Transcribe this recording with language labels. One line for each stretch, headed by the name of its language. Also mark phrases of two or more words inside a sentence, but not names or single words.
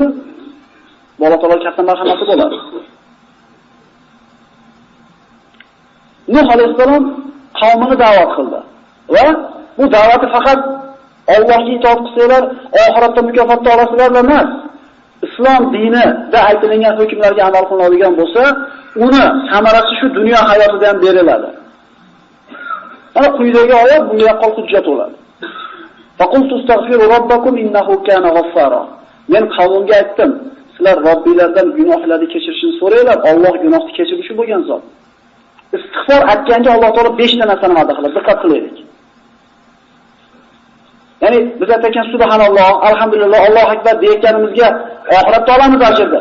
Uzbek: Alloh taolo katta marhamati bo'ladi. Nuh alayhisalom qavmini da'vat qildi va bu da'vati faqat Allohga itoat qilsalar, oxiratda mukofotni olasizlar emas. Islom dinida aytilgan hukmlarga amal qilinadigan bo'lsa, uni samarasi shu dunyo hayotida ham beriladi. Ana quyidagi oyat bunga yaqqol hujjat bo'ladi.
Arabic: فقلت استغفروا ربكم إنه كان غفارا.
Uzbek: Men qavmimga aytdim, sizlar Robbinglardan gunohlarni kechirishini so'ranglar, Alloh gunohni kechirishi bo'lgan zot. Istig'for aytganda Alloh taolo 5 ta narsani va'da qiladi. Diqqat qilaylik. Ya'ni biz aytgan
Arabic: سبحان الله، الحمد لله، الله أكبر
Uzbek: deyotganimizga oxiratda olamiz ajrni.